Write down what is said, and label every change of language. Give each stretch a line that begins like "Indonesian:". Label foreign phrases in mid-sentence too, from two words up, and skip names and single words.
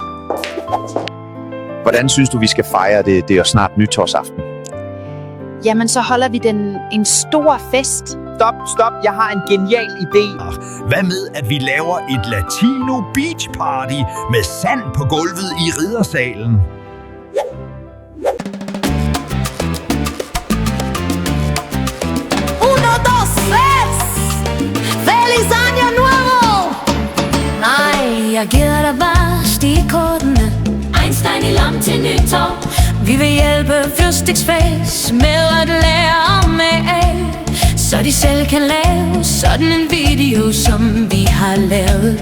Danish: Hvordan synes du, vi skal fejre det? Det er jo snart nytårsaften. Jamen, så holder vi en stor fest. Stop. Jeg har en genial idé. Hvad med, at vi laver et Latino
English: Beach Party
Danish: med sand på gulvet i riddersalen?
Spanish: Uno, dos, tres! Feliz año nuevo!
Danish: Nej, jeg giver dig bare stikkortene. Einstein i lam til nytår. Vi vil hjælpe fødselsdagsfest med at lære om AI, så de selv kan lave sådan en video, som vi har lavet.